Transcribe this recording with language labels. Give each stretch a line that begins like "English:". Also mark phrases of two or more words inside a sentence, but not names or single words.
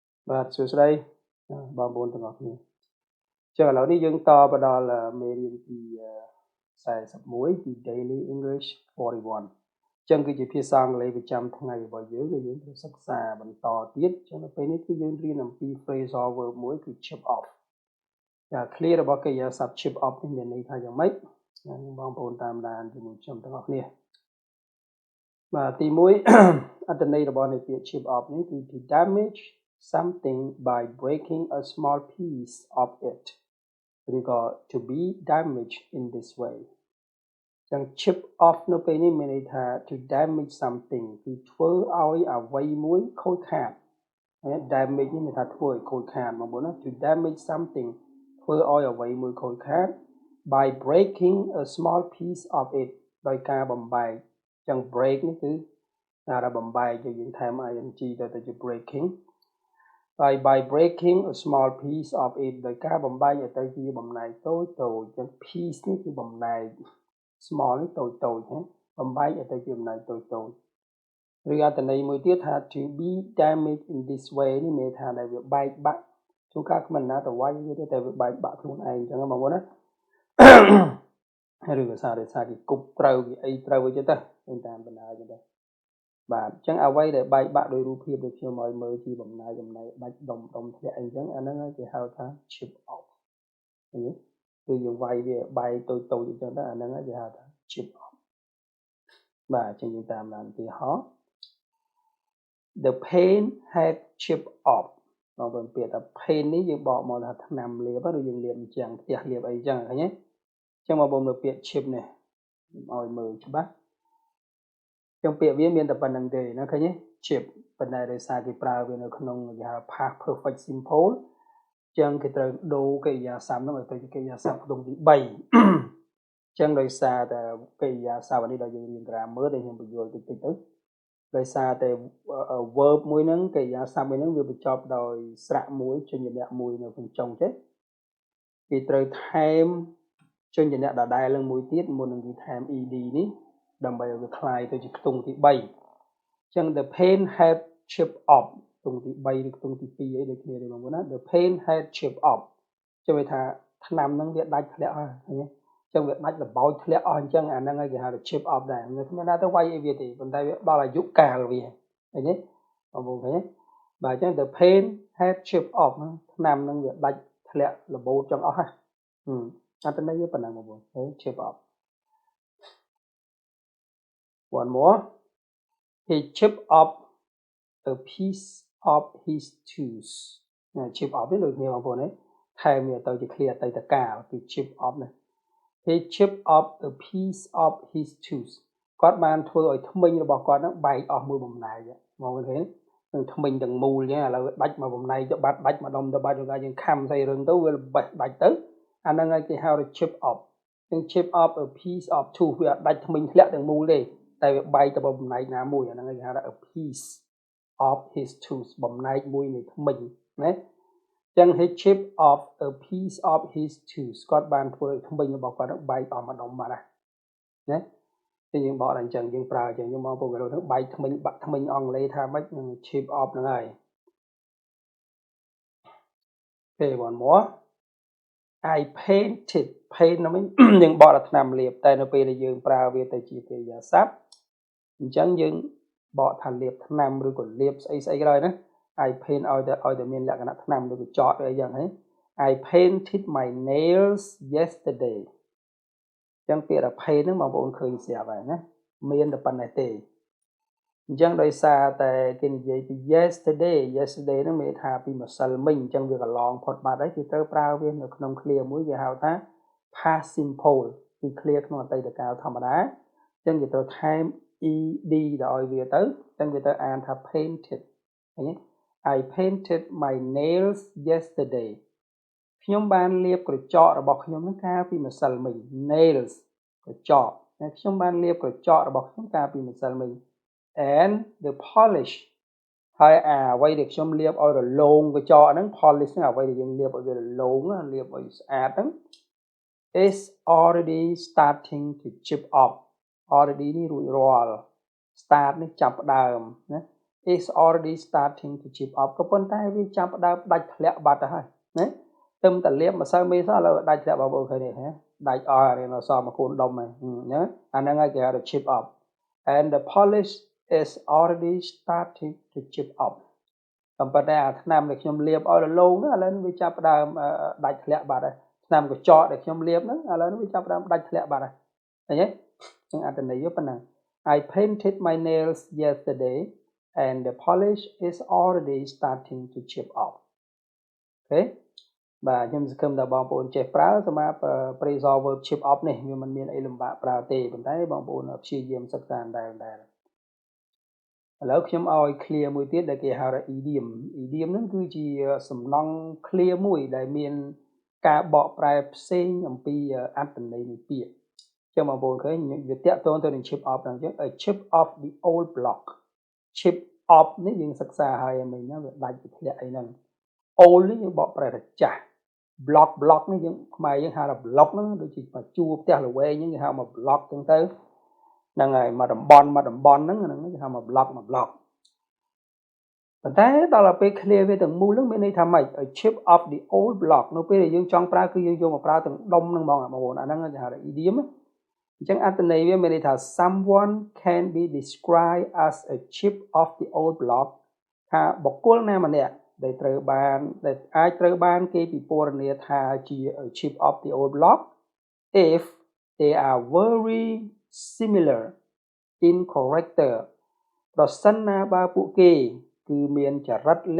Khmer: បាទសួស្តីបងប្អូនទាំងអស់គ្នាចឹងឥឡូវនេះយើងតបដល់មេរៀនទី41ពី Daily English 41ចឹងគឺជាភាសាអង់គ្លេសប្រចាំថ្ងៃរបស់យើងដែលយើងត្រូវសិក្សាបន្តទៀតចឹងនៅពេលនេះគឺយើងរៀនអំពី
English: Phrasal Verb
Khmer: មួយគឺ
English: chip off
Khmer: ចា clear របស់កិរិយាសព្ទ chip off នេះមានន័យថាយ៉ាងម៉េចបងប្អូនតាមដានជាមួយខ្ញុំទាំងអស់គ្នាបាទទី1អត្ថន័យរបស់នៃពាក្យ
English: chip off
Khmer: នេះគឺ
English: to damage something by breaking a small piece of it
Khmer: ឬក៏
English: to be damaged in this
Khmer: way ចឹង
English: chip off
Khmer: នៅពេលនេះមានន័យថា
English: to damage something
Khmer: គឺធ្វើឲ្យអ្វីមួយខូចខាត damage នេះមានថាធ្វើឲ្យខូចខាតបងប្អូនណា
English: to damage something
Khmer: ធ្វើ ឲ្យអ្វីមួយខូចខាត
English: by breaking a small piece of it
Khmer: ដោយការបំបែកចឹង break នេះគឺថាបំបែកយើង ថែម ing ទៅជា
English: breaking by breaking a small piece of it
Khmer: ដោយការបំបែកឲ្យទៅជាបំណែកតូចចឹង piece នេះគឺបំណែក small នេះតូចណាបំបែកឲ្យទៅជាបំណែកតូចឬអត្ថន័យមួយទៀតថា
English: to be damaged in this way
Khmer: នេះមានថាដែលវាបែកបាក់ជួនកាលគ្មានណាទៅវាយវាទេតែវាបែកបាក់ខ្លួនឯងចឹងបងប្អូនណា ឬក៏សារគេគប់ត្រូវគេអីត្រូវអីចឹងទៅតាមបណ្ដាចឹងទៅបាទអញ្ចឹងអ្វីដែលបែកបាក់ដោយរូបភាពដូចខ្ញុំឲ្យមើលជាបំណែកបាច់ដុំធ្លាក់អីចឹងអាហ្នឹងគេហៅថា
English: chip off
Khmer: ឃើញទេគឺយើងវាយវាបែកតូចអញ្ចឹងទៅអាហ្នឹងគេហៅថា
English: chip off
Khmer: បាទអញ្ចឹងយើងតាមដានទីហោ
English: The paint had chipped off
Khmer: បងប្អូនពាក្យថា paint នេះយើងបកមកថាថ្នាំលាបឬយើងលាបអញ្ចឹងផ្ទះលាបអីចឹងឃើញទេអញ្ចឹងបងប្អូនមើលពាក្យ chip នេះឲ្យមើលច្បាស់ចឹងពាក្យវាមានតែប៉ុណ្្នឹងទេណាឃើញទេ chip ប៉ុន្តែដោយសារគេប្រើវានៅក្នុងគេហៅ
English: past perfect simple
Khmer: ចឹងគេត្រូវដូរកិរិយាសព្ទហ្នឹងឲ្យទៅជាកិរិយាសព្ទក្នុងទី3ចឹងដោយសារតែកិរិយាសព្ទនេះដល់យើងរៀន grammar ដែលខ្ញុំបញ្យល់តិចទៅដោយសារតែ verb មួយហ្នឹងកិរិយាសព្ទមួយ ហ្នឹងវាបញ្ចប់ដោយស្រៈមួយជញ្ញៈមួយនៅក្នុងចុងចេះគេត្រូវថែមជញ្ញៈដដែលនឹងមួយទៀតមុននឹងគេថែម ed នេះ ដើម្បីឲ្យវាคล้ายទៅជាខ្ទង់ទី3អញ្ចឹង
English: the pen had chipped off
Khmer: ខ្ទង់ទី3ឬខ្ទង់ទី2អីដូចគ្នាទេបងប្អូនណា
English: the pen had chipped off
Khmer: ចាំវាថាថ្នាំហ្នឹងវាដាច់ធ្លាក់ហើយឃើញទេចឹងវាដាច់របោចធ្លាក់អស់អញ្ចឹងអាហ្នឹងគេហៅថា
English: chip off
Khmer: ដែរគ្មានណាទៅវាយអីវាទេប៉ុន្តែវាដល់អាយុកាលវាឃើញទេបងប្អូនឃើញទេបាទអញ្ចឹង
English: the pen had chipped off
Khmer: ថ្នាំហ្នឹងវាដាច់ធ្លាក់របូតចឹងអស់ហ្នឹងអត្ថន័យវាប៉ុណ្ណឹងបងប្អូនឃើញ
English: chip off one more he chipped off a piece of his tooth chip off
Khmer: នេះដូចគ្នាបងប្អូនទេថែមវាទៅជាឃ្លាអតីតកាលគឺ
English: chip off នេះ he chipped off a piece of his tooth
Khmer: គាត់បានធ្វើ ឲ្យធ្មេញរបស់គាត់ហ្នឹងបែកអស់មួយបំណែកបងប្អូនឃើញនឹងធ្មេញទាំងមូលចឹងឥឡូវដាច់មកបំណែកទៅបាត់ដាច់មកដុំទៅបាត់យើងខំ ស្អីរឹងទៅវាបេះដាច់ទៅអាហ្នឹងគេហៅថា
English: chip off
Khmer: នឹង
English: chip off a piece of tooth
Khmer: វាអត់ដាច់ធ្មេញធ្លាក់ទាំងមូលទេតែវាបែកទៅបំណែកណាមួយអាហ្នឹងគេហៅថា
English: a piece of his tooth
Khmer: បំណែកមួយនៃធ្មេញណាចឹង
English: he chipped off a piece of his tooth
Khmer: គាត់បានធ្វើឲ្យធ្មេញរបស់គាត់បែកអស់មកដុំបាត់ហើយណាតែយើងបកដល់អញ្ចឹងយើងប្រើអញ្ចឹងយើងមកពូកន្លោហ្នឹងបែកធ្មេញបាក់ធ្មេញអង់គ្លេសថាម៉េចនឹង
English: chip off
Khmer: ហ្នឹងហើយ
English: Okay one more I painted
Khmer: paint ហ្នឹងយើងបកដល់ថ្នាំលាបតែនៅពេលដែលយើងប្រើវាទៅជាកិរិយាសព្ទអញ្ចឹងយើងបកថាលាបថ្នាំឬក៏លាបស្អីក៏ដោយណា
English: I paint
Khmer: ឲ្យតែមានលក្ខណៈថ្នាំឬក៏ចតអីយ៉ាងហ្នឹង
English: I painted my nails yesterday
Khmer: ចឹងពាក្យថា paint ហ្នឹងបងប្អូនឃើញស្រាប់ហើយណាមានតែប៉ុណ្ណេះទេអញ្ចឹងដោយសារតែគេនិយាយពី yesterday ហ្នឹងមានថាពីម្សិលមិញអញ្ចឹងវា កន្លងផុតបាត់ហើយគេត្រូវប្រើវានៅក្នុងឃ្លាមួយគេហៅថា
English: past simple
Khmer: គឺឃ្លាក្នុងអតីតកាលធម្មតាអញ្ចឹងគេត្រូវ ថែម ed ដល់ឲ្យវាទៅអញ្ចឹងវាទៅអានថា painted ឃើញទេ
English: I painted my nails yesterday
Khmer: ខ្ញុំបានលាបក្រ ចករបស់ខ្ញុំនឹងកាលពីម្សិលមិញ nails ក្រចកខ្ញុំបានលាបក្រចករបស់ខ្ញុំកាលពីម្សិលមិញ
English: and the polish
Khmer: ហើយអ្វីដែលខ្ញុំលាបឲ្យរលោងក្រចកហ្នឹង polish ហ្នឹងអ្វីដែលយើងលាបឲ្យវារលោងលាបឲ្យស្អាតហ្នឹង
English: is already starting to chip off
Khmer: already នេះរួចរាល់ start នេះចាប់ផ្ដើមណា
English: is already starting to chip off
Khmer: ក៏ប៉ុន្តែវាចាប់ផ្ដើមដាច់ធ្លាក់បាត់ទៅហើយណាទឹមតែលាបម្សៅមេសឥឡូវដាច់ធ្លាក់បងប្អូនឃើញទេហ៎ដាច់អស់រៀនអសមកូនដុំហើយណាអាហ្នឹងហើយគេហៅថា
English: chip off and the polish is already starting to chip off
Khmer: ក៏ប៉ុន្តែអាថ្នាំដែលខ្ញុំ លាបឲ្យរលោងហ្នឹងឥឡូវនេះវាចាប់ផ្ដើមដាច់ធ្លាក់បាត់ហើយថ្នាំកញ្ចក់ដែលខ្ញុំលាបហ្នឹងឥឡូវនេះវាចាប់ផ្ដើមដាច់ធ្លាក់បាត់ហើយឃើញទេចឹងអត្ថន័យវាប៉ុណ្ណឹង
English: I painted my nails yesterday and the polish is already starting to chip off
Khmer: អូខេបាទខ្ញុំសង្ឃឹមថាបងប្អូនចេះប្រើសម្រាប់
English: phrasal verb chip off
Khmer: នេះវាមិនមានអីលំបាកប្រើទេប៉ុន្តែបងប្អូនព្យាយាមសិ ក្សាដែរឥឡូវខ្ញុំឲ្យ clear មួយទៀតដែលគេហៅថា idiom ហ្នឹងគឺជាសំណង់ clear មួយដែលមានការបក ប្រែផ្សេងអំពីអត្ថន័យនៃពាក្យចឹងបងប្អូនឃើញវាតាក់ទងទៅនឹង
English: chip off
Khmer: ហ្នឹងចឹង
English: a chip off the old block chip off
Khmer: នេះយើងសិក្សាហើយមិញណាវាដាច់ទៅធ្លាក់អីហ្នឹង old នេះយើងបកប្រែថាចាស់ block នេះយើងខ្មែរយើងហៅថា block ហ្នឹងដូចជាជួរផ្ទះល្វែងហ្នឹងគេហៅមក block ចឹងទៅហ្នឹងហើយមកតំបន់ហ្នឹងគេហៅមក block ប៉ុន្តែដល់ពេល clear វាទាំងមូលហ្នឹងមានន័យថាម៉េច
English: a chip of the old block
Khmer: នៅពេលដែលយើងចង់ប្រើ គឺយើងយកមកប្រើទាំងដុំហ្នឹងហ្មងបងប្អូនអាហ្នឹងគេហៅថា idiom អញ្ចឹងអត្ថន័យវាមានន័យថា
English: someone can be described as a chip of the old block
Khmer: ថាបុគ្គលណាម្នាក់ដែលអាចត្រូវបានគេពិពណ៌នាថាជា
English: a chip of the old block if they are very similar in character
Khmer: ប្រសិនណាបើពួកគេគឺមានចរិតល